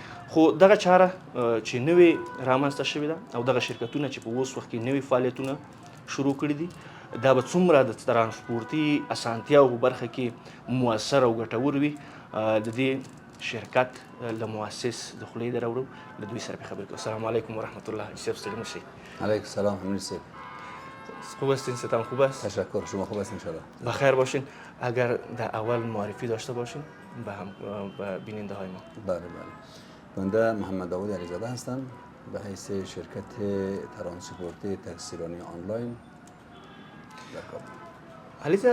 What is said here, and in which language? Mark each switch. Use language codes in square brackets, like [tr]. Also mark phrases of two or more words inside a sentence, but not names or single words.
[ps] خو دغه چاره چې نوې رامنځته شوې ده او دغه شرکتونه چې په اوس وخت کې نوې فعالیتونه شروع کړي دي، دا به څومره د ترانسپورتي اسانتیاو په برخه کې مؤثر او ګټور وي، د دې شرکت له مؤسس د خولې در اورو، له دوی سره به خبرې کوو. [ar] السلام علیکم و رحمت الله. [ps] یوسف ستړي مشي. [ar] علیکم السلام. امیر صاحب [fa] خوب هستین؟ ستان خوب است؟ تشکر. شما خوب هستین؟ انشاءالله بخیر باشین. اگر در اول معرفی داشته باشین به بیننده های ما. بله بله. بنده محمد داوود علیزاده هستم، به حیث شرکت ترانسپورتی تاکسیرانی آنلاین در کابل.